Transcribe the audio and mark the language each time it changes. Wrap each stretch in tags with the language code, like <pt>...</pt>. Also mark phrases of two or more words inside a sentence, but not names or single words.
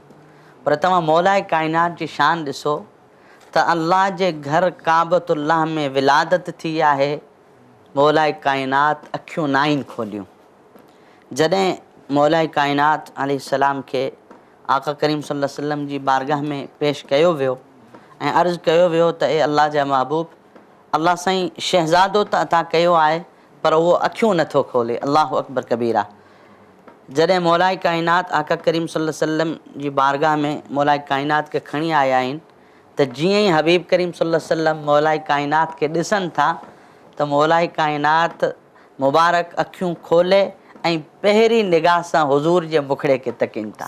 <sd>पर तव्हां मौलाए काइनात जी शान ॾिसो त अल्लाह जे घर काबतुल्लाह में विलादत थी आहे मौलाए काइनात अखियूं न आहिनि खोलियूं। जॾहिं मौलाए काइनात अलैहिस्सलाम खे आका करीम</sd> <ar>صلى الله عليه وسلم</ar> <sd>जी बारगाह में पेश कयो वियो ऐं अर्ज़ु कयो वियो त ए अल्लाह जा महबूब, अल्लाह साईं शहज़ादो त अता कयो आहे पर उहो अखियूं नथो खोले।</sd> <ar>الله أكبر كبيرا.</ar> <sd>जॾहिं मौलाए काइनात आका करीम</sd> <ar>صلى الله عليه وسلم</ar> <sd>जी बारगाह में मौलाए काइनात खे खणी आया आहिनि त जीअं ई हबीब करीम</sd> <ar>صلى الله عليه وسلم</ar> <sd>मौलाए काइनात खे ॾिसनि था त मौलाए काइनात मुबारक अखियूं खोले ऐं पहिरीं निगाह सां हुज़ूर जे मुखड़े खे तकीनि था,</sd>